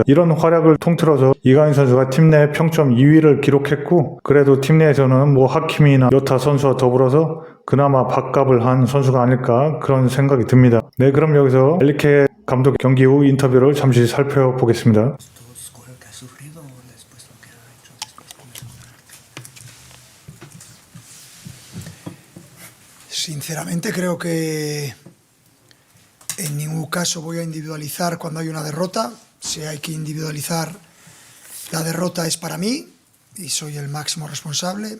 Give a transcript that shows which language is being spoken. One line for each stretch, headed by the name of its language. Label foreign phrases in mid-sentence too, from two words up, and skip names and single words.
Korean: 이런 활약을 통틀어서 이강인 선수가 팀 내 평점 2위를 기록했고 그래도 팀 내에서는 하키미나 요타 선수와 더불어서 그나마 밥값을 한 선수가 아닐까 그런 생각이 듭니다. 네, 그럼 여기서 엘리케 감독 경기 후 인터뷰를 잠시 살펴보겠습니다.
Spanish: Sinceramente creo que en ningún caso voy a individualizar cuando hay una derrota. Si hay que individualizar, la derrota es para mí y soy el máximo responsable.